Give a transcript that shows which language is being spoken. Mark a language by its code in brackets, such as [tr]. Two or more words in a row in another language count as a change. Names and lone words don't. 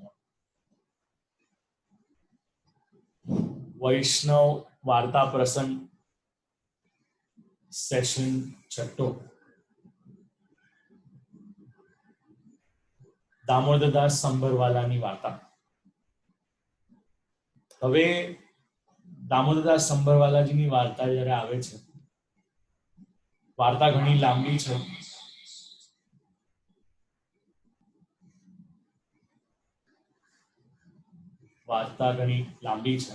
[gu] વૈષ્ણવ વાર્તા પ્રસંગ સેશન છઠ્ઠો। દામોદરદાસ સંભરવાલાની વાર્તા। હવે દામોદરદાસ સંભરવાલાજીની વાર્તા જ્યારે આવે છે, વાર્તા ઘણી લાંબી છે. વાર્તા ઘણી લાંબી છે.